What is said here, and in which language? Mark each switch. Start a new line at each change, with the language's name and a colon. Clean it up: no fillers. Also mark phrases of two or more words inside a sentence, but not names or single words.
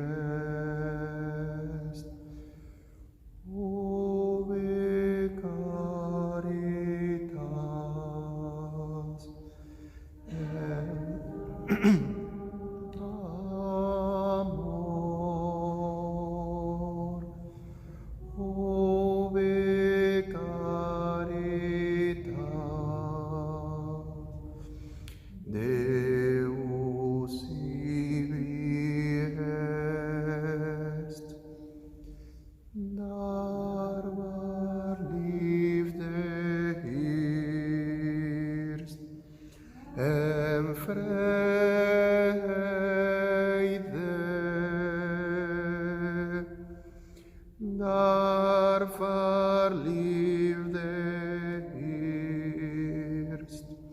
Latin: est, ove caritas amor, ove caritas Deus ibi est,
Dutch: dar waar liefde heerst en vrede, daar waar liefde heerst.